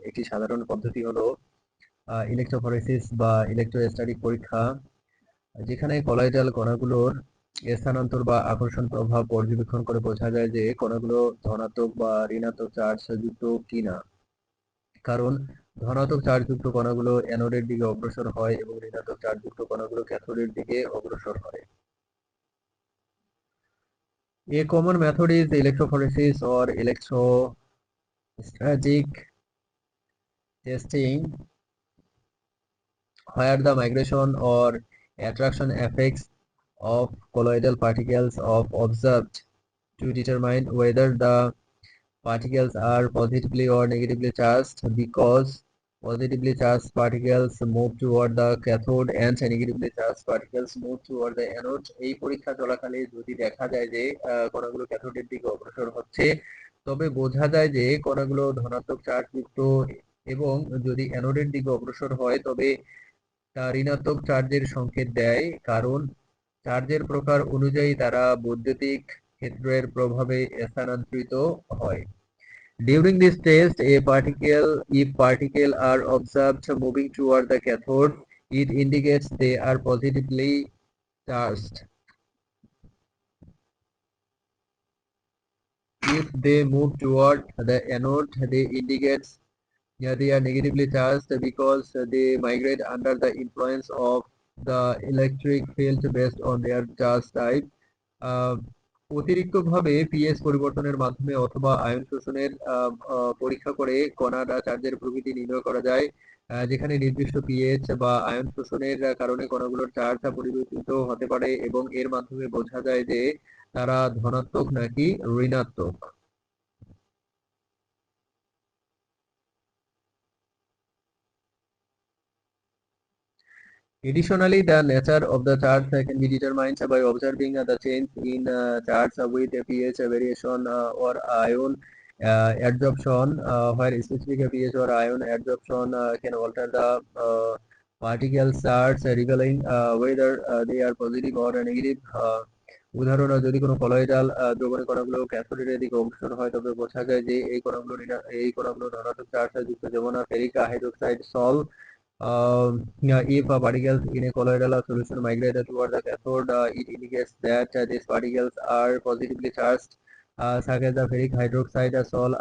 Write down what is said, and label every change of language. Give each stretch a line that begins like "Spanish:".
Bangla: একটি সাধারণ পদ্ধতি হলো ইলেকট্রোফোরেসিস বা ইলেকট্রোস্ট্যাটিক পরীক্ষা, যেখানে কলয়েডাল কণাগুলোর স্থানান্তর বা আকর্ষণ প্রভাব পর্যবেক্ষণ করে বোঝা যায় যে কণাগুলো ধনাত্মক বা ঋণাত্মক চার্জ যুক্ত কিনা। কারণ ধনাত্মক চার্জযুক্ত কণাগুলো অ্যানোডের দিকে অগ্রসর হয় এবং ঋণাত্মক চার্জযুক্ত কণাগুলো ক্যাথোডের দিকে অগ্রসর হয়।
English: A common method is electrophoresis or electrostatic testing, where the migration or attraction effects of colloidal particles are observed to determine whether the particles are positively or negatively charged, because positively charged particles move toward the cathode and negatively charged particles move toward the anode.
Bangla: এই পরীক্ষা চলাকালে যদি দেখা যায় যে কণাগুলো ক্যাথোডের দিকে অগ্রসর হচ্ছে, তবে বোঝা যায় যে কণাগুলো ধনাত্মক চার্জ যুক্ত, এবং যদি অ্যানোডের দিকে অগ্রসর হয় তবে তা ঋণাত্মক চার্জের সংকেত দেয়, কারণ চার্জের প্রকার অনুযায়ী তারা বৈদ্যুতিক ক্ষেত্রের প্রভাবে স্থানান্তরিত হয়।
English: During this test, if particles are observed moving toward the cathode, it indicates they are positively charged. If they move toward the anode, they indicate they are negatively charged because they migrate under the influence of the electric field based on their charge type.
Bangla: অতিরিক্তভাবে pH পরিবর্তনের মাধ্যমে অথবা ion শোষণের পরীক্ষা করে কণার চার্জের প্রকৃতি নির্ণয় করা যায়, যেখানে নির্দিষ্ট পিএইচ বা আয়ন শোষণের কারণে কণাগুলোর চার্জ পরিবর্তিত হতে পারে এবং এর মাধ্যমে বোঝা যায় যে তারা ধনাত্মক নাকি ঋণাত্মক।
English: Additionally, the nature of the charge can be determined by observing the change in charge with a pH variation or ion adsorption, where specific pH or ion adsorption can alter the particle charge, revealing whether they are positive or negative.
Bangla: উদাহরণ, যদি কোনো colloidal দ্রবণের কণাগুলো ক্যাথোডের দিকে অগ্রসর হয় তবে বোঝা যায় যে এই কণাগুলো ধনাত্মক চার্জ যুক্ত, যেমন ferric hydroxide Saul.
English: If particles in a colloidal solution migrate toward the cathode, it indicates that these particles are positively charged, such as the ferric hydroxide sol.